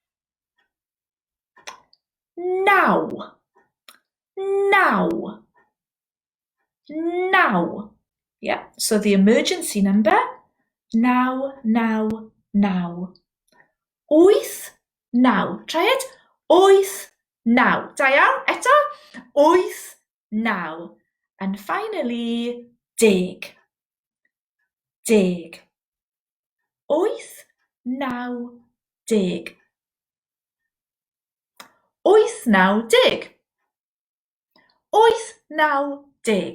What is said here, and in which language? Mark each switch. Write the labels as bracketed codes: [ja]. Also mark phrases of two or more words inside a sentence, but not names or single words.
[en] 9. 9. 9. Yeah, so the emergency number, 9, 9, 9. 8, 9. Try it. 8, 9. [cy] Da iawn. Eto. [en] 8, 9. And finally, 10. 10. 8, 9, 10. 8, 9, 10. 8, 9, 10.